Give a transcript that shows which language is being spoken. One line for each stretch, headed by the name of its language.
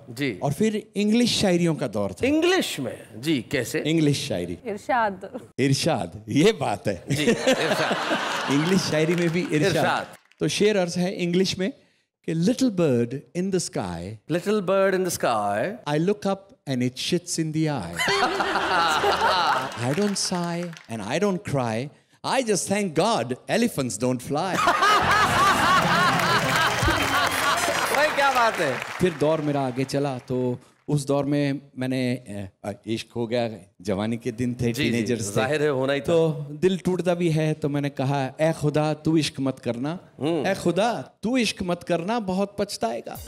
Hindi: जी। और फिर इंग्लिश शायरियों का दौर था। इंग्लिश में? जी, कैसे? इंग्लिश शायरी। इरशाद। इरशाद, ये बात है जी, इरशाद। इंग्लिश शायरी में भी इरशाद। तो शेर अर्ज है इंग्लिश में कि
English: Little bird in the sky, little bird in the sky, I look up and it shits in the eye. I don't sigh and I don't cry. I just thank God elephants don't fly.
Hindi: भाई क्या बात है। फिर दौर मेरा आगे चला, तो उस दौर में मैंने इश्क हो गया, जवानी के दिन थे, टीनेजर्स थे, जाहिर है होना ही था। तो दिल टूटता भी है, तो मैंने कहा ए खुदा तू इश्क मत करना, ए खुदा तू इश्क मत करना, बहुत पछताएगा।